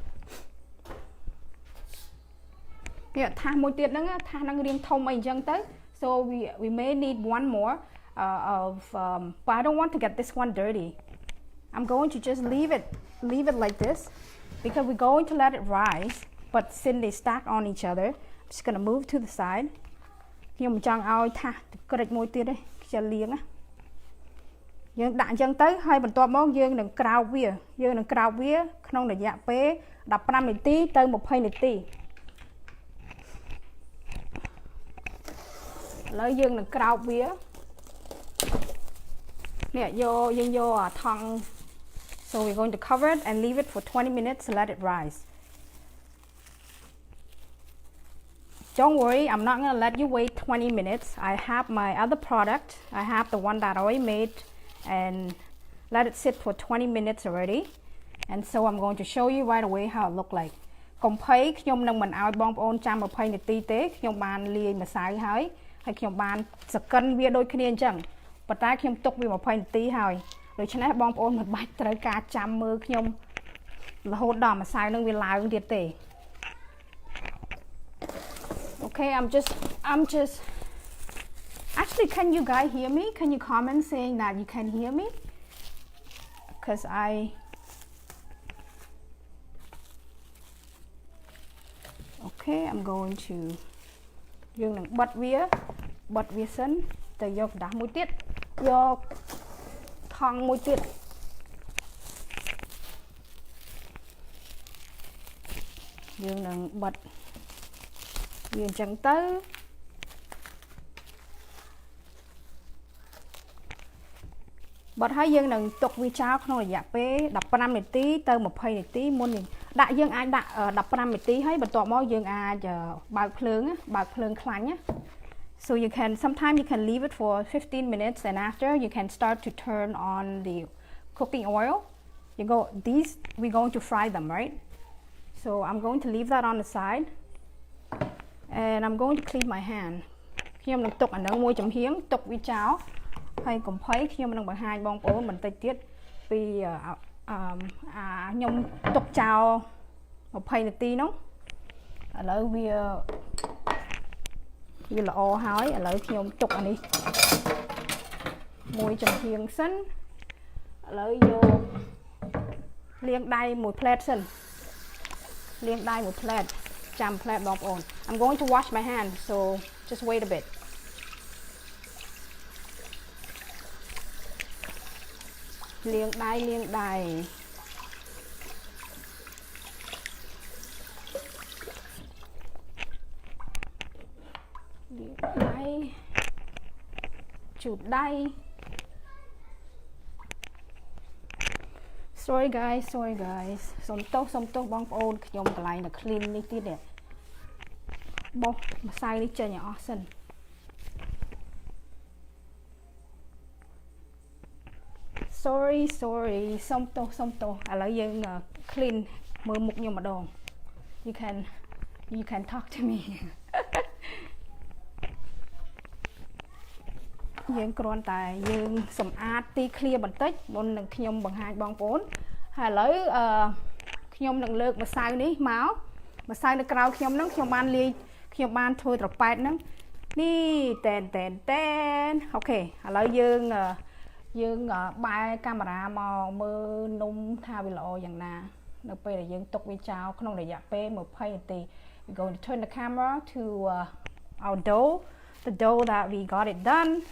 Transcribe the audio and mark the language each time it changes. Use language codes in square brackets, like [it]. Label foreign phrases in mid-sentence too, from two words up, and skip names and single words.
[km] នេះថាសមួយទៀតហ្នឹងថាសហ្នឹងរៀងធំអីអញ្ចឹងទៅ [en] so we may need one more but I don't want to get this one dirty. I'm going to just leave it like this because we're going to let it rise, but since they stack on each other, I'm just going to move to the side. [km] ខ្ញុំមិនចង់ឲ្យថាសក្រិចមួយទៀតទេខ្ជិលលៀងណាយើងដាក់អញ្ចឹងទៅហើយបន្ទាប់មកយើងនឹងក្រោបវាក្នុងរយៈពេល15នាទីទៅ20នាទីឥឡូវយើងនឹងក្រោបវានេះយើងយកថង់ [en] so we're going to cover it and leave it for 20 minutes to let it rise. Don't worry, I'm not going to let you wait 20 minutes. I have my other product. I have the one that I already made and let it sit for 20 minutes already. And so I'm going to show you right away how it look like. [km] កុំភ័យខ្ញុំនឹងមិនឲ្យបងប្អូនចាំ20នាទីទេខ្ញុំបានលាយម្សៅហើយខ្ញុំបានសកិនវាដូចគ្នាអញ្ចឹងប៉ុន្តែខ្ញុំទុកវា20នាទីហើយដូច្នេះបងប្អូនមិនបាច់ត្រូវការចាំមើលខ្ញុំរហូតដល់ម្សៅនឹងវាឡើងទៀតទេ [en] Okay, I'm just actually, can you guys hear me? Can you comment saying that you can hear me? Because okay, I'm going to [km] យើងនឹងបិទវាសិនទៅយកដាស់មួយទៀតយកថង់មួយទៀត យើងនឹងបិទវាអញ្ចឹងទៅបិទហើយយើងនឹង ទុកវាចោលក្នុងរយៈពេល15នាទីទៅ20នាទីមុនដាក់យើងអាចដាក់15នាទីហើយបន្ទាប់មកយើងអាចបើកភ្លើងខ្លាញ់ណា [en] so you can sometimes you can leave it for 15 minutes and after you can start to turn on the cooking oil these we're going to fry them, right? So I'm going to leave that on the side and I'm going to clean my hand [km] ខ្ញុំនឹងទុកអានឹងមួយចំហៀងទុកវាចោលហើយកុំភ័យខ្ញុំនឹងបង្ហាញបងប្អូនបន្តិចទៀតពីខ្ញុំទុកចោល20នាទីនោះឥឡូវវា ល្អហើយឥឡូវខ្ញុំទុកអានេះមួយចំហៀងសិនឥឡូវយកលាងដៃមួយផ្លែតសិនលាងដៃមួយផ្លែតចាំផ្លែតបងប្អូន [en] I'm going to wash my hand so just wait a bit [km] លាងដៃលាងដៃជូតដៃ [en] sorry guys [km] សុំទោសបងប្អូនខ្ញុំកន្លែងតែ clean នេះទៀតទេបោះម្សៅនេះចេញឲ្យអស់សិន sorry សុំទោសឥឡូវយើង clean មើលមុខខ្ញុំម្ដង [en] you can talk to me [km] យើងគ្រាន់តែយើងសម្អាតទីធ្លាបន្តិចមុននឹងខ្ញុំបង្ហាញបងប្អូនហើយឥឡូវខ្ញុំនឹងលើ កម្សៅនេះមកម្សៅនៅក្រៅខ្ញុំហ្នឹងខ្ញុំបានធ្វើត្រប៉ែតហ្នឹងនេះតែនអូខេឥឡូវយើងបែរកាមេរ៉ាមកមើលនំថាវាល្អយ៉ាងណានៅពេលដែលយើងទុកវាចោលក្នុងរយៈពេល20នាទី [en] we're going to turn the camera to our dough the dough that we got it done